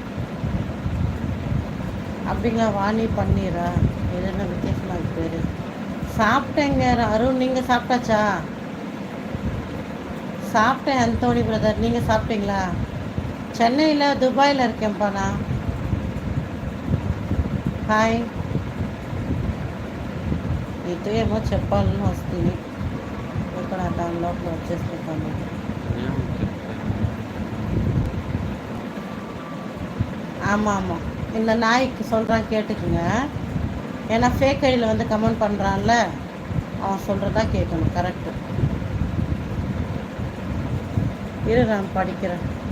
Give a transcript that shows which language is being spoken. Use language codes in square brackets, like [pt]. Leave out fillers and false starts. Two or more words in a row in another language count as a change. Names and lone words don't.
[ta] அப்படிங்களா? வாணி பன்னீரா? இது என்ன வித்தியாசமாக இருக்கு பேர்? சாப்பிட்டேங்க அருண், நீங்கள் சாப்பிட்டாச்சா? சாப்பிட்டேன் அந்தோணி பிரதர், நீங்கள் சாப்பிட்டீங்களா? சென்னையில் துபாயில் இருக்கேன்ப்பா நான். [te] హాయ్, నీతో ఏమో చెప్పాలని వస్తుంది. ఇక్కడ దాని లోపల వచ్చేస్తాను. [ta] ஆமாம் ஆமாம், இந்த நாய்க்கு சொல்கிறான் கேட்டுக்குங்க. ஏன்னா ஃபேக் ஐடியில் வந்து கமெண்ட் பண்ணுறான்ல, அவன் சொல்கிறதா கேட்கணும். கரெக்டு. இரு நான் படிக்கிறேன்.